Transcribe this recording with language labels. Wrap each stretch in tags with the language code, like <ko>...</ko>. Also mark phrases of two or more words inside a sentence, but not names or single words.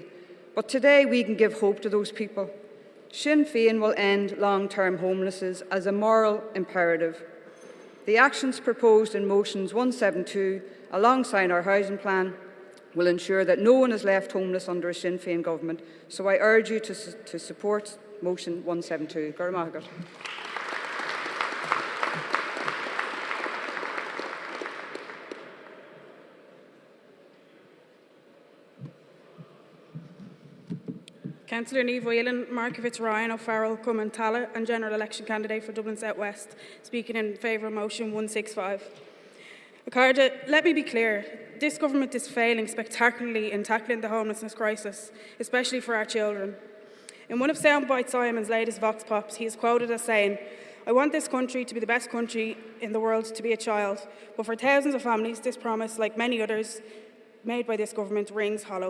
<en>But today we can give hope to those people. Sinn Féin will end long-term homelessness as a moral imperative. The actions proposed in motions 172, alongside our housing plan, will ensure that no one is left homeless under a Sinn Féin government. So I urge you to support motion 172.</en> <ga>Go raibh maith agah.</ga> <en>Councillor Niamh Whelan, Markovitz Ryan, O'Farrell, Cummins Talla and General Election Candidate for Dublin South West, speaking in favour of motion 165. Accordia, let me be clear. This government is failing spectacularly in tackling the homelessness crisis, especially for our children. In one of Soundbite Simon's latest Vox Pops, he is quoted as saying, "I want this country to be the best country in the world to be a child, but for thousands of families, this promise, like many others made by this government, rings hollow."</en>